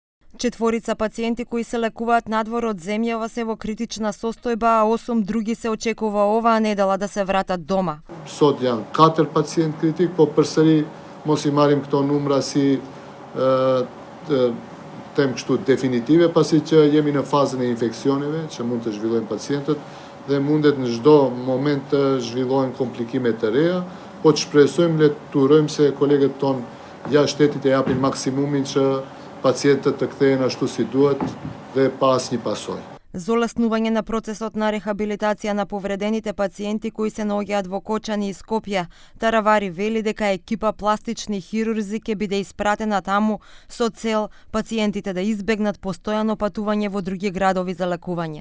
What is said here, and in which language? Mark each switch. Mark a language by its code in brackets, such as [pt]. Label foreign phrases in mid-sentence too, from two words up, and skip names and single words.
[mk] 4 пациенти кои се лекуваат надвор од земјава се во критична состојба, а 8 други се очекува оваа недела да се вратат дома. [sq] Sot janë 4 pacient kritik, po përsëri mos I marrim këto numra si tem kështu definitive, pasi që jemi në fazën e infeksioneve që mund të zhvillojnë pacientët dhe mundet në çdo moment të zhvillohen komplikime të reja, po të shpresojmë, le të urojmë se kolegët tonë jashtë shtetit e japin maksimumin që pacientët të kthehen ashtu si duhet dhe pa asnjë pasojë. [mk] За олеснување на процесот на рехабилитација на повредените пациенти кои се наоѓаат во Кочани и Скопје, Таравари вели дека екипа пластични хирурзи ќе биде испратена таму со цел пациентите да избегнат постојано патување во други градови за лекување.